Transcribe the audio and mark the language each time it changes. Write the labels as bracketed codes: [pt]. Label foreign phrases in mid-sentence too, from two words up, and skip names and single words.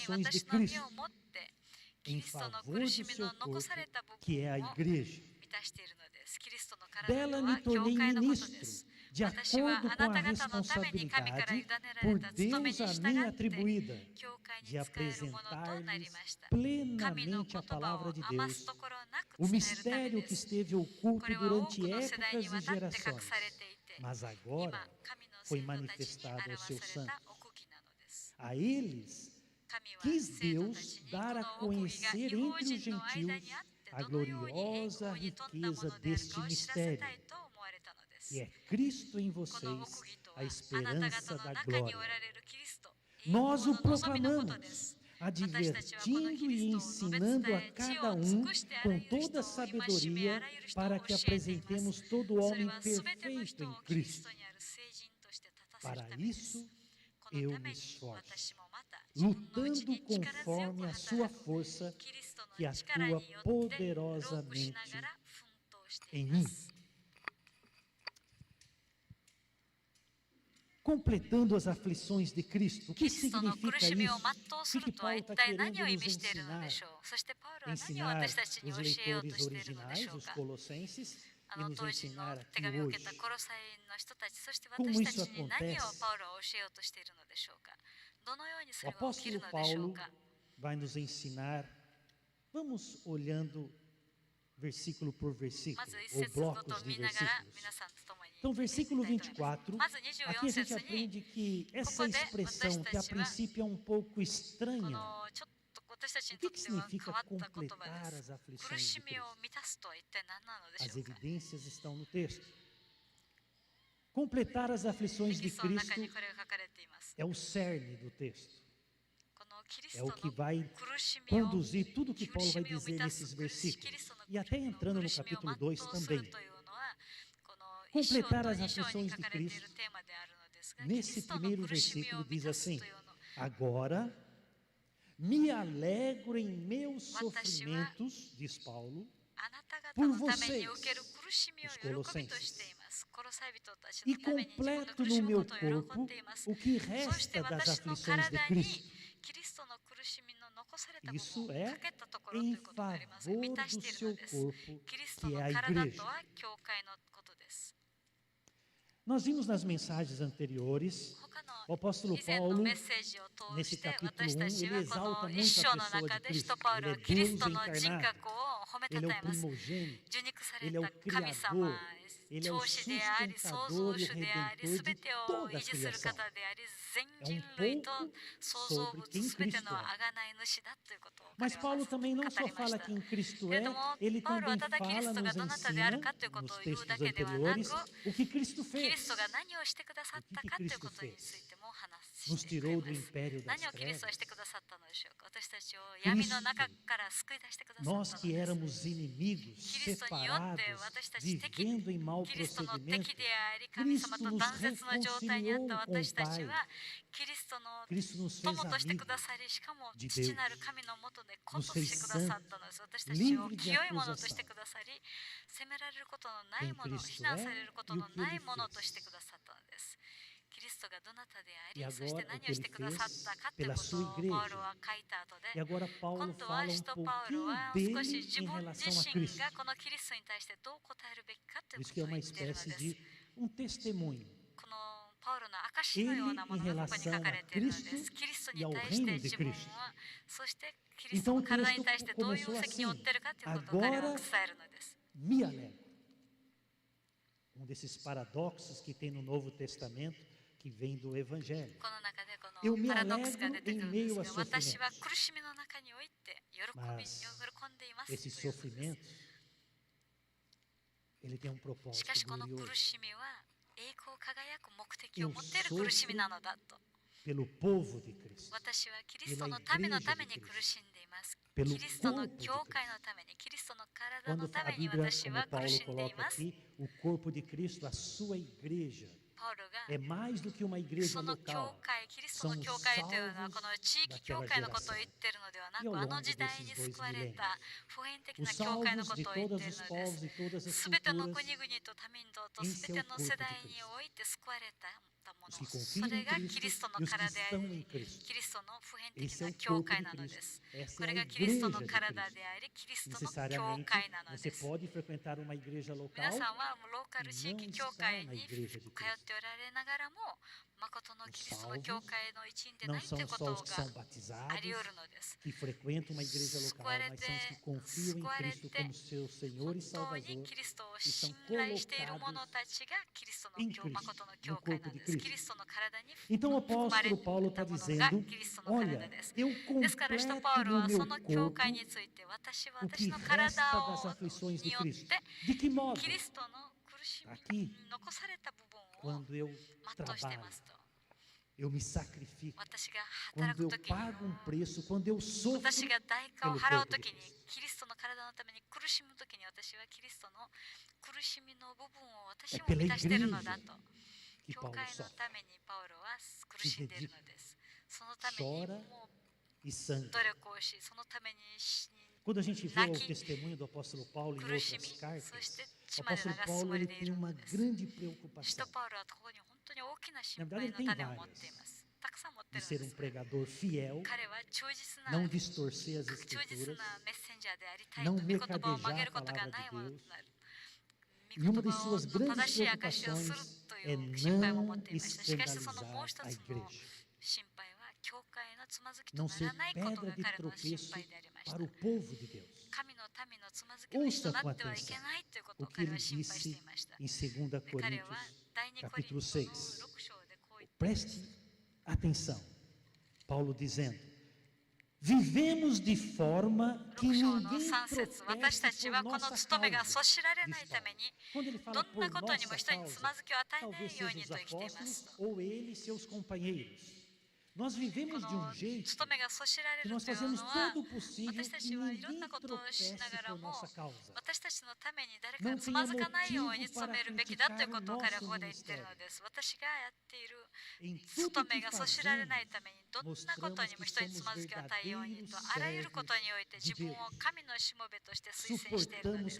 [pt] aflições de [ja] 私の身 [pt] Cristo [ja] をもってキ [pt] em [ja] リストの [pt] favor [ja] 苦 [pt] de [ja] しみ [pt] seu [ja] の残 [pt] corpo, [ja] された部 [pt] que é [ja] 分 [pt] a [ja] を [pt] igreja. [ja] 満たしているのです。キリストの体 [pt] Dela [ja] とは [pt] me [ja] 教 [pt] tornei [ja] 会のことで [pt] ministro, [ja] す。 [pt] de [ja] 私は [pt] acordo [ja] あ [pt] com [ja] な [pt] a [ja] た方のために神から委ね [pt] responsabilidade [ja] られ [pt] por [ja] た務めに [pt] Deus a [ja] 従 [pt] mim [ja] って [pt] atribuída [ja] 教会に [pt] de [ja] 使えるものとなり [pt] apresentar-lhes [ja] ました。神の [pt] plenamente [ja] 言 [pt] a [ja] 葉 [pt] palavra [ja] を [pt] de [ja] 余す [pt] Deus, [ja] ところなく [pt] o [ja] 伝えるため [pt] mistério [ja] で [pt] que [ja] す。 [pt] esteve [ja] こ [pt] oculto [ja] れは多く [pt] durante [ja] の世代に [pt] épocas [ja] わ [pt] e [ja] たって隠され [pt] gerações, [ja] ていて、 [pt] mas [ja] 今 [pt] agora [ja] 神の [pt] foi [ja] 生徒たちに [pt] manifestado [ja] 表 [pt] aos seus [ja] された [pt] santos. [ja] 奥義なのです。 [pt] A eles [ja] 神は [pt] quis [ja] 生徒たち [pt] Deus [ja] に [pt] dar [ja] こ [pt] a [ja] の奥義が [pt] conhecer [ja] 異邦 [pt] entre os [ja] 人の間 [pt] gentios [ja] にあって [pt] a [ja] どのように栄 [pt] gloriosa [ja] 光に富んだも [pt] riqueza [ja] のである [pt] deste [ja] かを知らせた [pt] mistério, [ja] いと思われたのです [pt] que é Cristo em [ja] この奥 [pt] vocês, [ja] 義とは [pt] a [ja] あなた方 [pt] esperança [ja] の [pt] da [ja] 中におら [pt] glória. [ja] れるキリスト栄光 [pt] Nós [ja] の [pt] o [ja] 望みのことです [pt] proclamamos, [ja] 私たちはこのキ [pt] advertindo [ja] リ [pt] e [ja] ストを述べ伝 [pt] ensinando a [ja] え知 [pt] cada [ja] を [pt] um [ja] 尽くしてあら [pt] com [ja] ゆる [pt] toda [ja] 人を戒めあ [pt] sabedoria [ja] らゆる人を [pt] para [ja] 教 [pt] que [ja] えています [pt] apresentemos todo [ja] それ [pt] homem [ja] は全ての [pt] perfeito [ja] 人 [pt] em [ja] をキリス [pt] Cristo. [ja] トにある聖人として立たせる [pt] Para [ja] ためです [pt] isso, [ja] この [pt] eu [ja] ため [pt] me [ja] に [pt] esforço, [ja] 私もまた自分のうち [pt] lutando [ja] に力強く [pt] conforme a sua [ja] 働く [pt] força [ja] キリスト [pt] que [ja] の力 [pt] atua [ja] によって労苦し [pt] poderosamente [ja] ながら奮闘してい [pt] em [ja] ま [pt] mim. [ja] す。 [pt] Completando as aflições de Cristo. O [ja] キ [pt] que [ja] リストの苦 [pt] significa [ja] しみを [pt] isso? [ja] 全う [pt] O [ja] す [pt] que [ja] るとは [pt] Paulo [ja] 一 [pt] está [ja] 体 [pt] querendo [ja] 何を意 [pt] nos [ja] 味しているのでしょ [pt] ensinar? [ja] う。そしてパウロは何を [pt] Ensinar [ja] 私たちに [pt] os [ja] 教えようと [pt] leitores [ja] しているので [pt] originais, [ja] しょう [pt] os [ja] か。 [pt] colossenses, [ja] あ [pt] e [ja] の [pt] nos [ja] 当時 [pt] ensinar [ja] の [pt] aqui [ja] 手紙を受け [pt] hoje. [ja] たコロサイの人たち、そして [pt] Como [ja] 私た [pt] isso [ja] ちに何を [pt] acontece? [ja] パウロは教えようとしているのでしょうか。どのようにそ [pt] O [ja] れが起きる [pt] apóstolo [ja] のでしょう [pt] Paulo [ja] か。 [pt] vai nos ensinar. Vamos olhando versículo por [ja] ま [pt] versículo, [ja] ず一 [pt] ou [ja] 節ごと [pt] blocos de [ja] 見ながら [pt] versículos. [ja] 皆さんと共に [pt] Então, [ja] 見ていきたい [pt] versículo [ja] と思います。 [pt] 24, [ja] まず [pt] aqui 24 a gente [ja] 節に [pt] aprende que essa Pouco de- expressão, que a vocês princípio é um pouco [ja] こ [pt] estranha, [ja] のちょっと私たちに [pt] O [ja] と [pt] que [ja] っては [pt] significa [ja] 変わった言葉 [pt] completar [ja] で [pt] as [ja] す。 [pt] aflições [ja] 苦 [pt] de [ja] しみを [pt] Cristo? [ja] 満たすとは一体何なので [pt] As [ja] しょうか。 [pt] evidências estão no texto. Completar as [ja] テ [pt] aflições [ja] キ [pt] de [ja] ストの中 [pt] Cristo [ja] にこれが書かれています。 [pt] é o cerne do texto. [ja] このキリス [pt] É [ja] ト [pt] o [ja] の [pt] que vai [ja] 苦しみを [pt] conduzir tudo que [ja] 苦 [pt] Paulo [ja] し [pt] vai [ja] みを [pt] dizer [ja] 満たす [pt] nesses [ja] キリスト [pt] versículos. [ja] の [pt] E até entrando no [ja] 苦しみを [pt] capítulo [ja] 全う [pt] 2 [ja] する [pt] também. [ja] というのはこの一章 [pt] Completar [ja] と [pt] as [ja] 二章に [pt] aflições [ja] 書 [pt] de [ja] かれている [pt] Cristo. [ja] テーマであるのですが、キリ [pt] Nesse [ja] ストの [pt] primeiro [ja] 苦しみを [pt] versículo [ja] 満 [pt] diz [ja] たす [pt] assim: [ja] というの。 [pt] Agora me alegro em meus [ja] 私は-- [pt] sofrimentos, diz Paulo, [ja] あなた方のために受ける苦しみを [pt] os [ja] 喜びとしています。コロ殺され人たち [pt] e [ja] のために自分の [pt] completo [ja] 苦 [pt] no [ja] しむ [pt] meu [ja] ことを喜ん [pt] corpo [ja] でいます [pt] o que [ja] そして [pt] resta das [ja] 私の [pt] aflições de [ja] 体に [pt] Cristo. [ja] キリストの苦しみの残された部 [pt] Isso [ja] 分を [pt] é [ja] かけたところとい [pt] em [ja] うことになります [pt] favor [ja] 満たし [pt] do [ja] ている [pt] seu [ja] のです [pt] corpo, [ja] キリスト [pt] que [ja] の [pt] é a [ja] 体 [pt] igreja. [ja] とは教会のことです [pt] Nós vimos nas mensagens anteriores, [ja] 他の [pt] o apóstolo [ja] 以前の [pt] Paulo, [ja] メッセージを通 [pt] nesse [ja] して [pt] capítulo [ja] 私た [pt] 1, [ja] ち [pt] ele [ja] はこ [pt] exalta [ja] の [pt] muito [ja] 一 [pt] a [ja] 章の [pt] pessoa [ja] 中 [pt] de [ja] で使 [pt] Cristo. [ja] 徒パウロ [pt] Ele [ja] は [pt] é [ja] キリス [pt] Deus [ja] トの人 [pt] encarnado, [ja] 格を褒めた [pt] ele é [ja] た [pt] o [ja] えます [pt] primogênito, [ja] 受肉さ [pt] ele [ja] れ [pt] é o [ja] た神 [pt] Criador, [ja] 様 [pt] ele é o [ja] 長子であり創 [pt] sustentador [ja] 造 [pt] e o [ja] 主であり [pt] redentor [ja] 全 [pt] de [ja] てを [pt] toda [ja] 維 [pt] a [ja] 持する [pt] criação. [ja] 方であり全 [pt] É [ja] 人 [pt] um [ja] 類と [pt] pouco [ja] 創造 [pt] sobre [ja] 物 [pt] quem [ja] 全て [pt] Cristo [ja] の [pt] é. [ja] 贖い主だということを [pt] Mas [ja] 彼 [pt] Paulo [ja] は [pt] também [ja] 語 [pt] não [ja] り [pt] só [ja] まし [pt] fala [ja] た [pt] quem Cristo [ja] けれ [pt] é, [ja] ども [pt] ele [ja] パウロは [pt] também [ja] ただキリ [pt] fala, [ja] ストが [pt] nos [ja] どなたである [pt] ensina [ja] かということ [pt] nos [ja] を言う [pt] textos [ja] だけではなく [pt] anteriores o que Cristo [ja] キリ [pt] fez. [ja] ストが何をしてくださったかということについても話 [pt] Nos [ja] してく [pt] tirou [ja] れ [pt] do [ja] ます [pt] império das [ja] 何をキリストはして [pt] trevas. [ja] くださったのでしょうか私たちを闇の中から救い出してくださったの [pt] Nós [ja] です [pt] que éramos inimigos, Cristo em onde separados, [ja] 私たち敵 [pt] vivendo em mau [ja] キリストの [pt] procedimento, [ja] 敵であり神様 [pt] Cristo [ja] と [pt] nos [ja] 断絶の状態にあった [pt] reconciliou com [ja] 私 [pt] o [ja] たち [pt] Pai. [ja] はキリストの [pt] Cristo nos [ja] 友 [pt] fez [ja] としてくだ [pt] amigos [ja] さりしかも [pt] de [ja] 父なる [pt] Deus. [ja] 神のもとで子と [pt] Nos [ja] して [pt] fez [ja] くださったのです私たちを [pt] livre de [ja] 清いものとして [pt] acusação. [ja] くださり責められることのない [pt] Quem [ja] もの [pt] Cristo [ja] 非難され [pt] é [ja] ること [pt] e [ja] の [pt] o que [ja] ない [pt] ele [ja] ものとして [pt] fez. [ja] くださったのですキリストがどなたであ [pt] E [ja] りそして [pt] agora, o [ja] 何 [pt] que [ja] をし [pt] ele [ja] てくださったかという [pt] fez [ja] こ [pt] pela [ja] と [pt] sua [ja] をパウ [pt] igreja. [ja] ロは書いた後で [pt] E agora [ja] 今 [pt] Paulo [ja] 度は [pt] fala [ja] 使 [pt] um [ja] 徒パウロ [pt] pouquinho [ja] は [pt] dele [ja] 少し自 [pt] em [ja] 分 [pt] relação [ja] 自 [pt] a [ja] 身 [pt] Cristo. [ja] がこのキリストに対してどう答えるべきかという [pt] Isso [ja] こ [pt] que é [ja] とを [pt] uma [ja] 言っているの [pt] espécie [ja] です [pt] de um testemunho. [ja] このパウロの証のようなものがここに書かれているのです。キリストに対して自分は、そしてキリストの体に対してどういう責任を負っているかということを彼は伝えるのです。 [pt] Me alegro. Desses paradoxos que tem no Novo Testamento, que vem do Evangelho. [ja] この中でこ [pt] Eu [ja] の [pt] me [ja] パラドックスが出てくるん [pt] alegro em [ja] で [pt] meio [ja] す [pt] a [ja] が、私 [pt] sofrimentos. [ja] は苦しみの中において喜んでい [pt] Mas [ja] ます。 [pt] Esse [ja] ということです [pt] sofrimento, ele tem um [ja] し [pt] propósito [ja] かしこの [pt] glorioso. [ja] 苦しみは栄光輝く目的を持っている苦しみなのだと。 [pt] Pelo povo de Cristo. [ja] 私はキリストのためのために苦しんでいます。キ [pt] Pelo [ja] リストの [pt] corpo de [ja] 教会 [pt] Cristo. [ja] のために、キリストの体 [pt] Quando [ja] のた [pt] a [ja] めに [pt] Bíblia, [ja] 私は [pt] como [ja] 苦 [pt] Paulo [ja] しんでい [pt] coloca [ja] ます。 [pt] aqui, o corpo de Cristo, a sua igreja, [ja] パウロが [pt] é mais do que uma igreja [ja] その教 [pt] local. [ja] 会、キリスト [pt] São [ja] の [pt] os [ja] 教会というのはこの [pt] salvos [ja] 地域教 [pt] daquela [ja] 会のことを [pt] geração. [ja] 言っているのではな [pt] E ao [ja] く、あ [pt] longo [ja] の時代 [pt] desses [ja] に [pt] dois [ja] 救われ [pt] milênios. [ja] た普遍的 [pt] Os [ja] な教会の [pt] salvos [ja] こ [pt] de [ja] とを言ってい [pt] todos [ja] る [pt] os [ja] の [pt] povos [ja] で [pt] e todas [ja] す。 [pt] as [ja] すべての [pt] culturas, [ja] 国々と多民族と [pt] em [ja] すべて [pt] seu [ja] の [pt] corpo [ja] 世 [pt] de [ja] 代 [pt] Cristo. [ja] において救われたも [pt] Os [ja] の。 [pt] que [ja] そ [pt] confiam [ja] れ [pt] em [ja] がキリス [pt] Cristo [ja] トの [pt] e os que [ja] 体であ [pt] estão em [ja] り、 [pt] Cristo. [ja] キリストの普遍 [pt] Esse [ja] 的 [pt] é [ja] な [pt] o [ja] 教 [pt] corpo [ja] 会 [pt] de [ja] なので [pt] Cristo. [ja] す。 [pt] Essa [ja] こ [pt] é [ja] れ [pt] a [ja] がキリストの [pt] igreja de [ja] 体 [pt] Cristo. [ja] であり、キリストの教 [pt] Necessariamente, [ja] 会なの [pt] você [ja] です。 [pt] pode frequentar uma igreja [ja] 皆 [pt] local [ja] さんはローカル地域教会に通っておられながらも、誠のキリストの教会の一員でな [pt] não [ja] いとい [pt] são [ja] うこ [pt] só [ja] と [pt] os que [ja] が [pt] são batizados, [ja] あり得るのです。 [pt] que frequentam uma igreja local, mas são os que confiam em Cristo como seu Senhor [ja] 本 [pt] e [ja] 当に [pt] Salvador [ja] キリストを [pt] e são [ja] 信頼している者 [pt] colocados [ja] たちがキリストの [pt] em [ja] 教 [pt] Cristo, [ja] 誠の [pt] no [ja] 教会 [pt] corpo [ja] なん [pt] de [ja] です。キリ [pt] Cristo. [ja] ストの体に [pt] Então o [ja] 含まれ [pt] apóstolo Paulo [ja] た [pt] está [ja] ものが [pt] dizendo, [ja] キリストの体 [pt] olha, [ja] です。 [pt] eu [ja] ですから、使徒 [pt] completo [ja] パウロ [pt] no [ja] はそ [pt] meu [ja] の教 [pt] corpo [ja] 会について、私は [pt] o [ja] 私 [pt] que [ja] の体 [pt] resta [ja] を [pt] das aflições [ja] に [pt] de [ja] よっ [pt] Cristo. [ja] て、 [pt] De que modo? [ja] キリストの苦しみ [pt] Aqui, [ja] に残された部分を [pt] quando eu [ja] 全うしてい [pt] trabalho, [ja] ますと。 [pt] eu me sacrifico. [ja] 私が働 [pt] Quando [ja] く [pt] eu [ja] ときに、 [pt] pago um preço, quando eu sofro [ja] 私が代価を [pt] pelo [ja] 払う [pt] corpo [ja] と [pt] de [ja] きに、 [pt] Cristo. [ja] キリストの体のために苦しむときに、私はキリストの苦しみの部分を私 [pt] É [ja] も [pt] pela [ja] 満たしているのだ [pt] igreja [ja] と。 [pt] que [ja] 教 [pt] Paulo [ja] 会の [pt] sofre. [ja] ためにパウロは苦しんでいるのです。そのために [pt] Chora [ja] も [pt] e [ja] う [pt] sangra. [ja] 努力をし、そのために [pt] Quando a gente vê o Naqui, testemunho do apóstolo Paulo em [ja] 苦し [pt] outras [ja] み、 [pt] cartas, [ja] そして [pt] o [ja] 血まで流 [pt] apóstolo [ja] すつ [pt] Paulo [ja] もり [pt] ele [ja] でい [pt] tem [ja] る [pt] uma [ja] のです。 [pt] grande [ja] 使 [pt] preocupação [ja] 徒パウロはここに本当に大きな心 [pt] Na verdade, [ja] 配 [pt] ele [ja] の [pt] tem [ja] 種を持ってい [pt] várias. [ja] ます。たくさん持って [pt] de [ja] るん [pt] ser [ja] で [pt] um [ja] す。 [pt] pregador fiel, [ja] 彼は忠実な [pt] não distorcer as [ja] 忠実 [pt] escrituras, [ja] なメッセンジャーでありたい [pt] não [ja] と御言葉を曲げ [pt] mercadejar [ja] る [pt] a [ja] ことがない [pt] palavra [ja] も [pt] de [ja] の [pt] Deus. [ja] となる。 [pt] E [ja] 御 [pt] uma [ja] 言 [pt] de [ja] 葉 [pt] suas [ja] の [pt] grandes [ja] 正しい証しをする [pt] preocupações [ja] とい [pt] é [ja] う心配も持っ [pt] não [ja] ていました。しかしそのもう一 [pt] escandalizar a [ja] つの [pt] igreja, [ja] 心配は教会のつまずきと [pt] não [ja] な [pt] ser [ja] らないこと [pt] pedra [ja] が [pt] de [ja] 彼の心 [pt] tropeço [ja] 配でありまし [pt] para [ja] た [pt] o。povo de Deus. [ja] 神の民のつまずきの石と [pt] Ouça [ja] な [pt] com [ja] ってはいけ [pt] atenção [ja] ないということ [pt] o [ja] を [pt] que [ja] 彼は [pt] ele [ja] 心配してい [pt] disse [ja] ました。 [pt] em 2 [ja] で彼は [pt] Coríntios, [ja] 第2コリント [pt] capítulo [ja] の [pt] 6. [ja] 6章でこう言って [pt] Preste atenção. Paulo dizendo: Vivemos de forma que [ja] 6章の [pt] ninguém [ja] 3節私た [pt] proteste [ja] ち [pt] por [ja] はこの [pt] nossa [ja] 務めがそ [pt] causa. [ja] しられない [pt] diz [ja] ために [pt] Paulo. Quando ele [ja] ど [pt] fala [ja] ん [pt] por [ja] なことにも [pt] nossa [ja] 人につま [pt] causa, [ja] ずきを与えな [pt] talvez [ja] いよう [pt] sejam [ja] に [pt] os [ja] と言っています [pt] apóstolos [ja] と。 [pt] ou ele e seus companheiros. Nós [ja] こ [pt] vivemos de [ja] の [pt] um jeito [ja] 務めがそしられ [pt] que [ja] る [pt] nós [ja] という [pt] fazemos [ja] のは [pt] todo o possível [ja] 私た [pt] que [ja] ちはいろんな [pt] ninguém [ja] ことをしな [pt] tropece [ja] がら [pt] por [ja] も [pt] nossa causa. [ja] 私たちのために誰か [pt] Não [ja] がつま [pt] tenha [ja] ずかないように [pt] motivo [ja] 努 [pt] para [ja] めるべきだという [pt] criticar [ja] こ [pt] o [ja] とを彼は [pt] nosso [ja] ここで言っている [pt] ministério. [ja] のです。私がやっている [pt] Em [ja] 務 [pt] tudo [ja] め [pt] que [ja] がそしられない [pt] fazemos, [ja] ためにどんなことに [pt] mostramos [ja] も [pt] que [ja] 人につ [pt] somos [ja] まずきがたいように [pt] verdadeiros [ja] とあらゆることにおいて [pt] servos [ja] 自 [pt] de [ja] 分を [pt] Deus. [ja] 神のしもべとして推薦しているので